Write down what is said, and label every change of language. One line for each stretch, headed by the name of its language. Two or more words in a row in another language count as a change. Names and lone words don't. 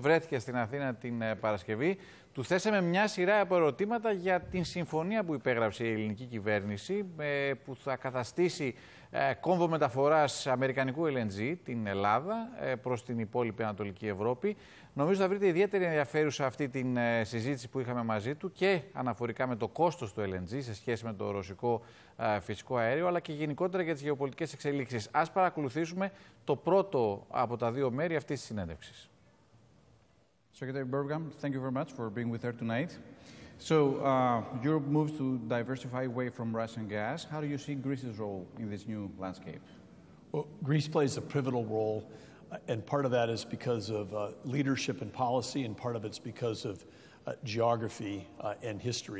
Greek: Βρέθηκε στην Αθήνα την Παρασκευή. Του θέσαμε μια σειρά από ερωτήματα για την συμφωνία που υπέγραψε η ελληνική κυβέρνηση, που θα καταστήσει κόμβο μεταφοράς αμερικανικού LNG την Ελλάδα προς την υπόλοιπη Ανατολική Ευρώπη. Νομίζω θα βρείτε ιδιαίτερη ενδιαφέρουσα αυτή την συζήτηση που είχαμε μαζί του και αναφορικά με το κόστος του LNG σε σχέση με το ρωσικό φυσικό αέριο, αλλά και γενικότερα για τις γεωπολιτικές εξελίξεις. Ας παρακολουθήσουμε το πρώτο από τα δύο μέρη αυτής της συνέντευξης.
English: Secretary Bergam, thank you very much for being with us tonight. So, Europe moves to diversify away from Russian gas. How do you see Greece's role in this new landscape? Well, Greece plays a pivotal role, and part of that is because of leadership and policy, and part of it's because of geography and history.